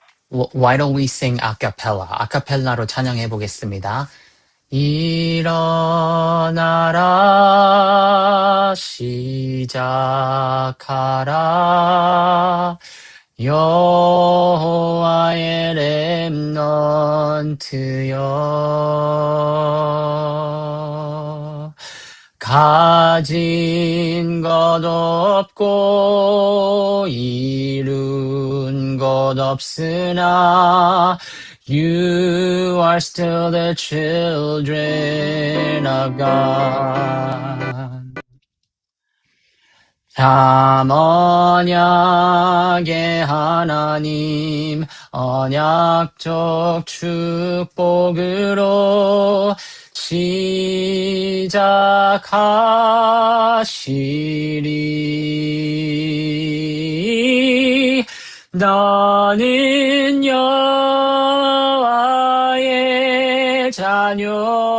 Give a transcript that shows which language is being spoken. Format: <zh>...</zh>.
<en>Why don't we sing a cappella?</en> <ko>아카펠라로 찬양해 보겠습니다. 일어나라 시작하라 여호와의 렘넌트여 가진 것 없고 이룬 것 없으나</ko> <en>You are still the children of God.</en> <ko>참 언약의 하나님 언약적 축복으로 시작하시리 너는 여호와의 자녀</ko>